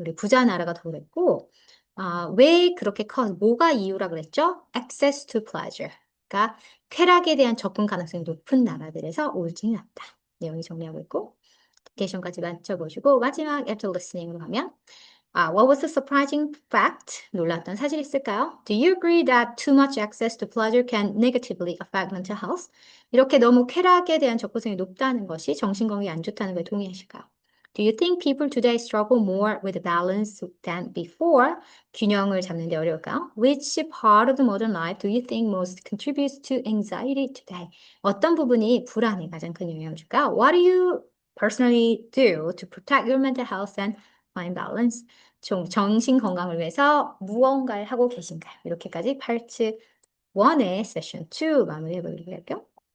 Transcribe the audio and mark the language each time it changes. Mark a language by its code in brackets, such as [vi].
[ko] 우리 부자 나라가 더 그랬고 왜 그렇게 뭐가 이유라 그랬죠? [en] Access to pleasure. [ko] 그러니까 쾌락에 대한 접근 가능성이 높은 나라들에서 우울증이 났다. 내용이 정리하고 있고 딕테이션까지 맞춰보시고 마지막 after listening으로 가면 [en] what was the surprising fact? [ko] 놀랐던 사실이 있을까요? [en] Do you agree that too much access to pleasure can negatively affect mental health? [ko] 이렇게 너무 쾌락에 대한 접근성이 높다는 것이 정신건강에 안 좋다는 걸 동의하실까요? [en] Do you think people today struggle more with balance than before? [ko] 균형을 잡는 데 어려울까요? [en] Which part of the modern life do you think most contributes to anxiety today? [ko] 어떤 부분이 불안에 가장 큰 영향을 줄까요? [en] What do you personally do to protect your mental health and find balance? [ko] 정신 건강을 위해서 무언가를 하고 계신가요? 이렇게까지 파트 1의 세션 2 마무리해 보도록 할게요.